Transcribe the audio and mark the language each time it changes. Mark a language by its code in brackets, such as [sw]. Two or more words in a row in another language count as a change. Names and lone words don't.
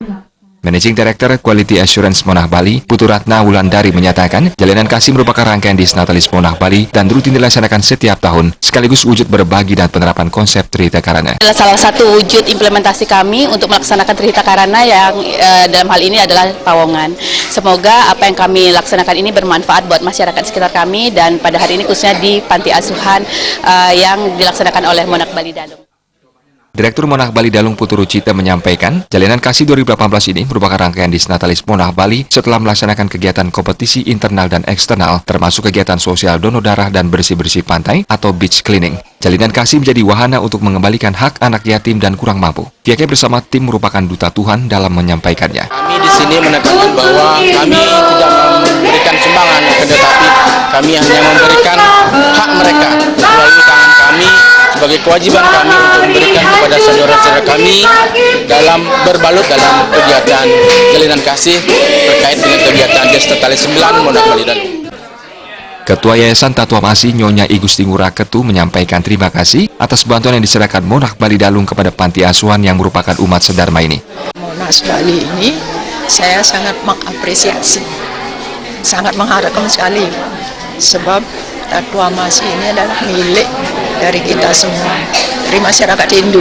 [en] Managing Director Quality Assurance [id] Monarch Bali, Putu Ratna Wulandari menyatakan, Jalinan Kasih merupakan rangkaian Disnatalis Monarch Bali dan rutin dilaksanakan setiap tahun, sekaligus wujud berbagi dan penerapan konsep Trihita Karana. Adalah salah satu wujud implementasi kami untuk melaksanakan Trihita Karana yang dalam hal ini adalah Pawongan. Semoga apa yang kami laksanakan ini bermanfaat buat masyarakat sekitar kami dan pada hari ini khususnya di Panti Asuhan yang dilaksanakan oleh Monarch Bali Dalung. Direktur Monarch Bali Dalung Putu Rucita menyampaikan, Jalinan Kasih 2018 ini merupakan rangkaian Disnatalis Monarch Bali setelah melaksanakan kegiatan kompetisi internal dan eksternal, termasuk kegiatan sosial donor darah dan bersih-bersih pantai atau [en] beach cleaning. [id] Jalinan Kasih menjadi wahana untuk mengembalikan hak anak yatim dan kurang mampu. Pihaknya bersama tim merupakan duta Tuhan dalam menyampaikannya. Kami di sini menekankan bahwa kami tidak memberikan sumbangan, tetapi kami hanya memberikan hak mereka melalui tangan kami sebagai kewajiban kami untuk memberikan kepada saudara-saudara kami dalam berbalut dalam kegiatan Jalinan Kasih terkait dengan kegiatan Disnatalis 9 Monarch Bali Dalung. Ketua Yayasan Tatuam Asi Nyonya Igusti Ngurah Ketu menyampaikan terima kasih atas bantuan yang diserahkan Monarch Bali Dalung kepada Panti Asuhan yang merupakan umat sedharma ini. Monarch Bali ini saya sangat mengapresiasi, sangat mengharapkan sekali sebab Tatuam Asi ini adalah milik dari kita semua, dari masyarakat Hindu.